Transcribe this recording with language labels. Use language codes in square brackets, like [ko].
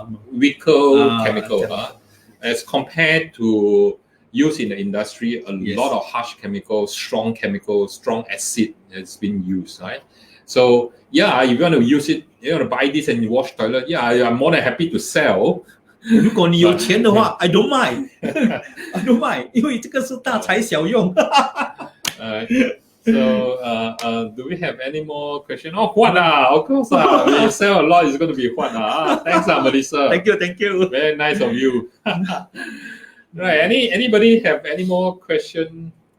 [en] Weaker chemical as compared to use in the industry, a lot of harsh chemicals, strong acid has been used, right? So yeah, if you want to use it, you want to buy this and wash toilet, yeah, I'm more than happy to sell. [zh] 如果你有钱的话 [en] I don't mind. I don't mind, [zh] 因为这个是大材小用。 [en] So, do we have any more questions? Oh, Huan, of course, when you sell a lot, it's going to be Huan. Thanks, Melissa. Thank you. Very nice of you. Right, anybody have any more question?